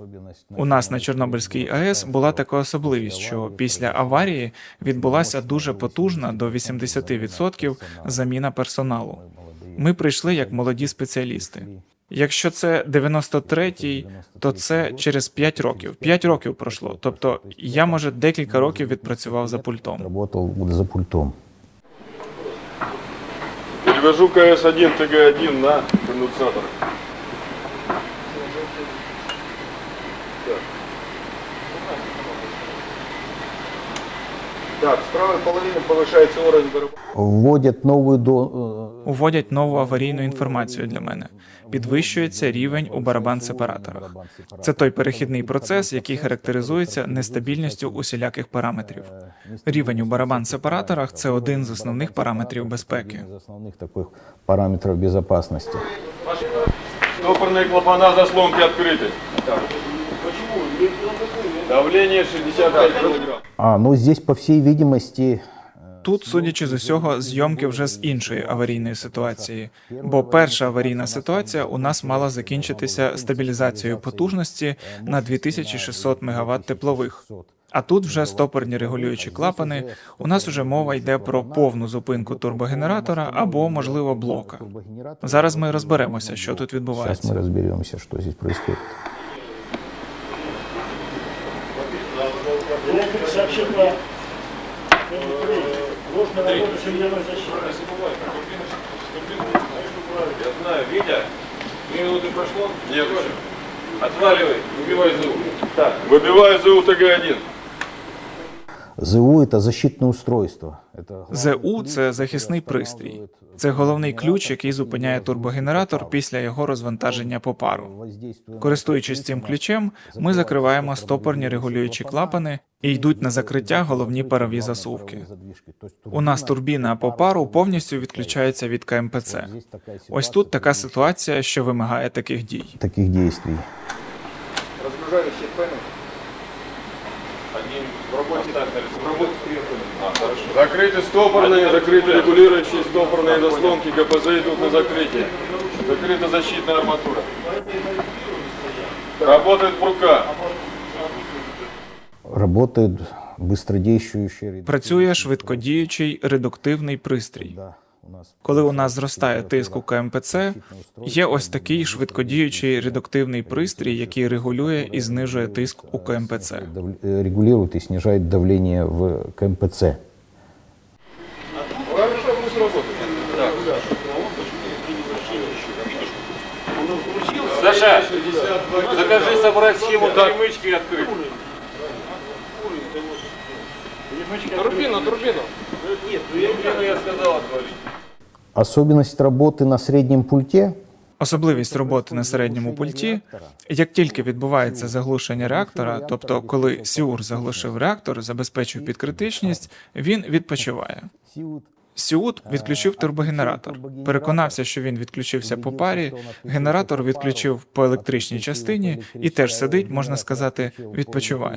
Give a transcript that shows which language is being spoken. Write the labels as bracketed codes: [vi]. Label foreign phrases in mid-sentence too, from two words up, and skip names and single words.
[uk] У нас на Чорнобильській АЕС була така особливість, що після аварії відбулася дуже потужна до 80% заміна персоналу. Ми прийшли як молоді спеціалісти. Якщо це 93-й, то це через 5 років. 5 років пройшло. Тобто я, може, декілька років відпрацював за пультом. [ru] Работал за пультом. Перевожу КС-1, ТГ-1 на конденсатор. Так, с правой половины повышается уровень барабана. Вводят новую [uk] Уводять нову аварійну інформацію для мене. Підвищується рівень у барабан-сепараторах. Це той перехідний процес, який характеризується нестабільністю усіляких параметрів. Рівень у барабан-сепараторах – це один з основних параметрів безпеки. [ru] из основных таких параметров безопасности. Стопорные клапана заслонки открыты. Давление 65 кг. Ну здесь, по всей видимости, [uk] Тут, судячи з усього, зйомки вже з іншої аварійної ситуації. Бо перша аварійна ситуація у нас мала закінчитися стабілізацією потужності на 2600 МВт теплових. А тут вже стопорні регулюючі клапани. У нас уже мова йде про повну зупинку турбогенератора або, можливо, блока. Зараз ми розберемося, що тут [ru] сейчас мы [uk] відбувається. [ru] разберемся, что здесь происходит. Электрик сообщил про ложный работу шильяной защиты. Я знаю, Витя, 2 минуты прошло? Нет. Отваливай, выбивай ЗУ. Так, выбивай ЗУ ТГ-1. ЗУ – это защитное устройство. Это [uk] ЗУ – це захисний пристрій. Це головний ключ, який зупиняє турбогенератор після його розвантаження по пару. Користуючись цим ключем, ми закриваємо стопорні регулюючі клапани і йдуть на закриття головні парові засувки. У нас турбіна по пару повністю відключається від КМПЦ. Ось тут така ситуація, що вимагає таких дій. [ru] таких действий. Разгружали все пэны. Один в работе так, в работе хорошо. Закрыты стопорные, закрыты регулирующие стопорные заслонки, ГПЗ идут на закрытие. Закрыта защитная арматура. Работает прука. Работает быстродействующий... [uk] Працює швидкодіючий редуктивний пристрій. [ru] Да. [uk] Коли у нас зростає тиск у КМПЦ, є ось такий швидкодіючий редуктивний пристрій, який регулює і знижує тиск у КМПЦ. [ru] Регулирует и снижает давление в КМПЦ. Хорошо, пусть работает. Саша, закажи собрать схему перемычки и открыть. Турбину. Турбину я сказал отвалить. Особенность работы на среднем пульте [uk] Особливість роботи на середньому пульті – як тільки відбувається заглушення реактора, тобто коли Сіур заглушив реактор, забезпечив підкритичність, він відпочиває. Сіут відключив турбогенератор. Переконався, що він відключився по парі, генератор відключив по електричній частині і теж сидить, можна сказати, відпочиває.